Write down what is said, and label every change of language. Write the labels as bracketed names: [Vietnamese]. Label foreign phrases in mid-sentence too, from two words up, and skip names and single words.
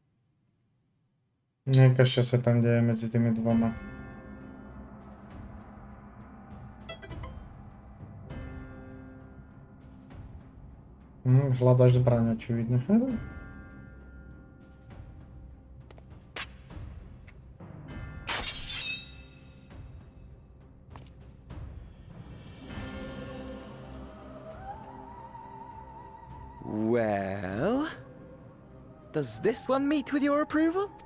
[Slovak] Nejaká ešte sa tam deje medzi tými dvoma. Hľadaš zbraň, očividne. [English] Well, does this one meet with your approval?